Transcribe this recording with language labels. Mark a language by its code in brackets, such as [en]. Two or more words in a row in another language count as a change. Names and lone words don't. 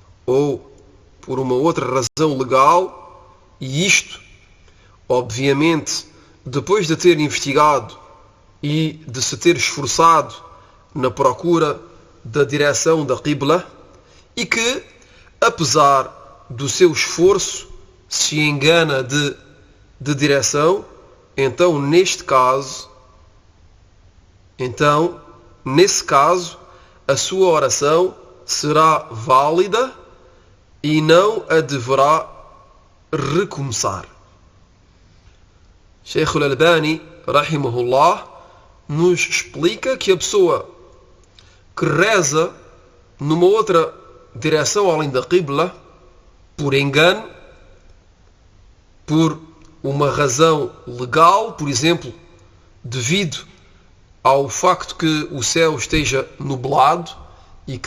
[pt] e isto, obviamente, depois de ter investigado e de se ter esforçado na procura da direção da Qibla, e que, apesar do seu esforço, se engana de direção, então nesse caso a sua oração será válida e não a deverá recomeçar. Sheikh al-Albani, rahimahullah, nos explica que a pessoa que reza numa outra direção além da Qibla, por engano, por uma razão legal, por exemplo, devido ao facto que o céu esteja nublado e que